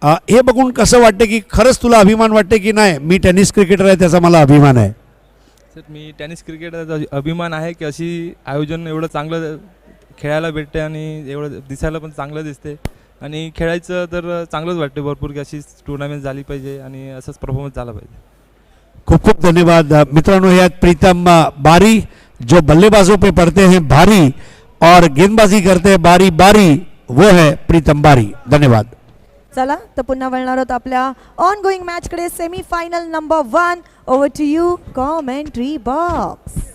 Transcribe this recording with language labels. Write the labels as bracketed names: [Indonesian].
[Marathi] हे बघून कसं वाटतं की खरंच तुला अभिमान वाटते की नाही मी टेनिस क्रिकेटर आहे त्याचा मला अभिमान आहे? सर मी टेनिस क्रिकेटचा अभिमान आहे की अशी आयोजन एवढं चांगलं खेळायला भेटते आणि एवढं दिसायला पण चांगलं दिसते आणि खेळायचं तर चांगलंच वाटते भरपूर की अशी टूर्नामेंट झाली पाहिजे आणि असंच परफॉर्मन्स झाला पाहिजे। खूप खूप धन्यवाद मित्रांनो। [Hindi] यात प्रीतम बारी जो बल्लेबाजों पे पड़ते हैं भारी और गेंदबाजी करते हैं बारी बारी वो है प्रीतम बारी। [Marathi] धन्यवाद। चला तर पुन्हा वळणार आहोत आपल्या ऑन गोइंग मॅच कडे। [English] Semi final number 1 over to you commentary box.